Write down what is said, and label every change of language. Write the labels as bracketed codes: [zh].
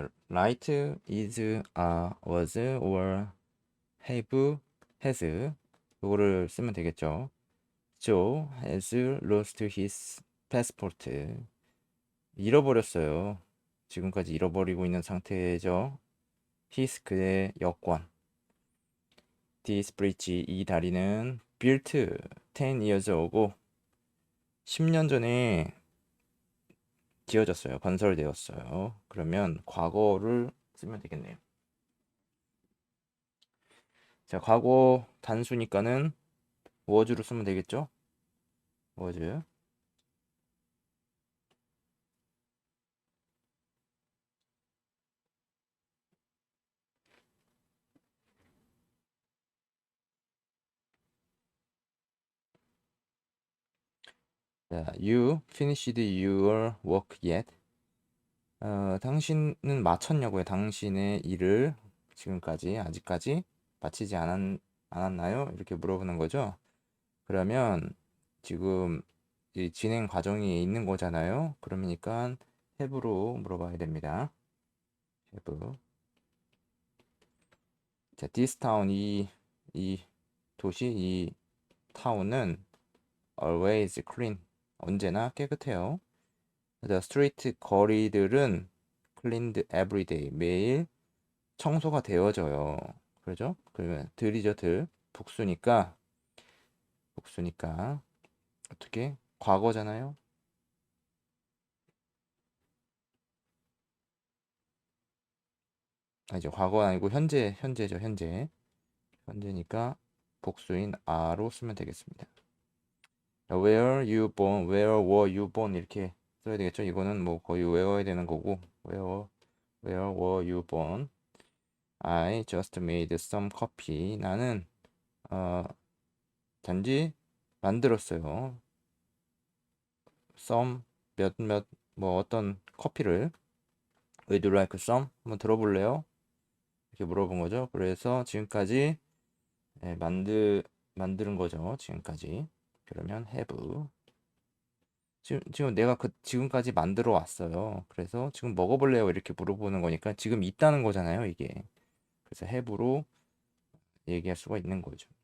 [en] Right is, was, or have, has [ko] 이거를 쓰면 되겠죠. [en] Joe has lost his passport. [ko] 잃어버렸어요. 지금까지 잃어버리고 있는 상태죠. His 그의 여권. [en] This bridge [ko] 이 다리는 [en] built 10 years ago [ko] 10년 전에 지어졌어요. 건설되었어요. 그러면 과거를 쓰면 되겠네요. 자, 과거 단수니까는 was로 쓰면 되겠죠? [en] was. 자, you finished your work yet? [ko] 당신은 마쳤냐고요. 당신의 일을 지금까지 아직까지 마치지 않았나요? 이렇게 물어보는 거죠. 그러면 지금 이 진행 과정이 있는 거잖아요. 그러니까 have로 물어봐야 됩니다. have. 자, [en] this town [ko] 이 도시 이 타운은 [en] always clean [ko] 언제나 깨끗해요. [en] The street [ko] 거리들은 [en] cleaned every day [ko] 매일 청소가 되어져요. 그러죠? 그러면 들이죠 들 복수니까 어떻게 과거잖아요. 이제 과거 아니고 현재죠 현재니까 복수인 are로 쓰면 되겠습니다. [en] where were you born [ko] 이렇게 써야 되겠죠. 이거는 뭐 거의 외워야 되는 거고 [en] where were you born? I just made some coffee. [ko] 나는 단지 만들었어요. [en] some [ko] 몇몇 뭐 어떤 커피를 [en] Would you like some? [ko] 한번 들어볼래요? 이렇게 물어본 거죠. 그래서 지금까지 만드는 거죠. 지금까지. 그러면 have. 지금 내가 지금까지 만들어 왔어요. 그래서 지금 먹어볼래요? 이렇게 물어보는 거니까 지금 있다는 거잖아요, 이게. 그래서 have로 얘기할 수가 있는 거죠.